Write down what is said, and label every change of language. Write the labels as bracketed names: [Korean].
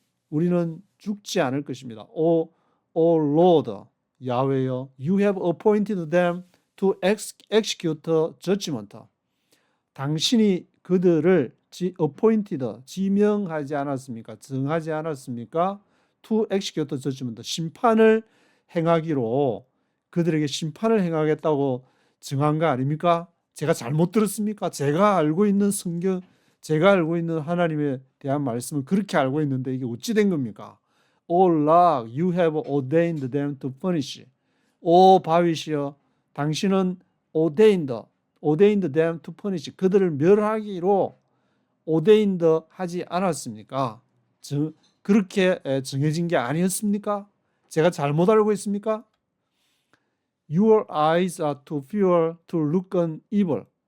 [Korean] 우리는 죽지 않을 것입니다. [English] O Lord, 야훼여, you have appointed them to execute judgment. [Korean] 당신이 그들을 appointed, 지명하지 않았습니까? 정하지 않았습니까? [English] To execute judgment, [Korean] 심판을 행하기로 그들에게 심판을 행하겠다고 정한 거 아닙니까? 제가 잘못 들었습니까? 제가 알고 있는 성경, 제가 알고 있는 하나님에 대한 말씀을 그렇게 알고 있는데 이게 어찌 된 겁니까? [English] O Lord, you have ordained them to punish. [Korean] 오 바윗이여, 당신은 [English] ordained them to punish. [Korean] 그들을 멸하기로 ordained 하지 않았습니까? 그렇게 정해진 게 아니었습니까? 제가 잘못 알고 있습니까? [English] Your eyes are too pure to look on evil.